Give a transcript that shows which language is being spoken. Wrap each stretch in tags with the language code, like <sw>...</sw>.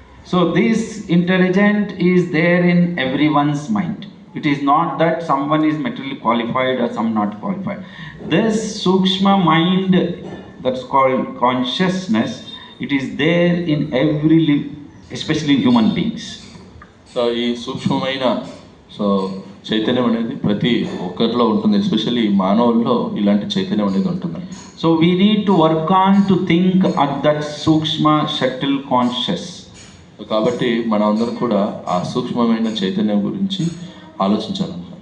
<en>So this intelligence is there in everyone's mind. It is not that someone is materially qualified or some not qualified. This Sukshma mind, that's called consciousness, it is there in every especially in human beings.</en> <te>So ఈ సూక్ష్మమైన so చైతన్యం అనేది ప్రతి ఒక్కరిలో ఉంటుంది, especially మానవుల్లో ఇలాంటి చైతన్యం అనేది ఉంటుంది.</te> <en>So we need to work on to think at that Sukshma subtle conscious.</en> <te>కాబట్టి మనం అందరం కూడా ఆ సూక్ష్మమైన చైతన్యం గురించి ఆలోచించాలి.</te>